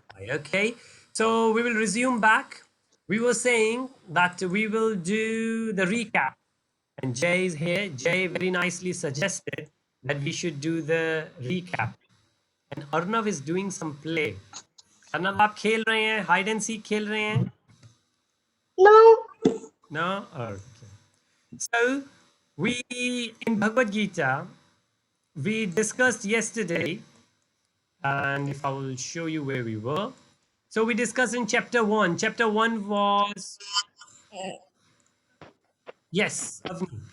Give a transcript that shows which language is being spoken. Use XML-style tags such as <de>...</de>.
<en>Okay, so we will resume back. We were saying that we will do the recap, and Jay is here. Jay very nicely suggested that we should do the recap, and Arnav is doing some play.</en> <hi>Arnab आप खेल रहे हैं, hide and seek खेल रहे हैं?</hi> <en>No. No? Okay. So we in Bhagavad Gita we discussed yesterday, and if I will show you where we were. So we discussed in chapter 1. Chapter 1 was, yes, Avni.</en>